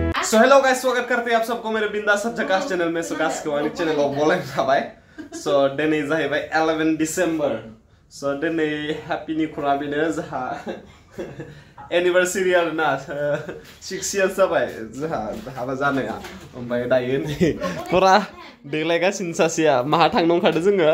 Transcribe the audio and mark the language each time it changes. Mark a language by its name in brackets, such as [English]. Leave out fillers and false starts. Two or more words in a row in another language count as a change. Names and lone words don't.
[Hindi] सो [English] hello guys, [Hindi] स्वागत करते हैं आप सबको मेरे बिंदास झकास चैनल में। [English] so guys [Bodo] को चैनल को बोलाय थाबाय। सो दिनै जाहैबाय 11 डिसेम्बर। सो दिनै हैप्पीनि खुरा बेनो जोहा एनिभार्सारि आरोना 6 इयार्स जाबाय जोहा हाबा जानाया। ओमफ्राय दायो नै पुरा देलायगासिनो सासेया माहा थांनो ओंखारदों जोङो।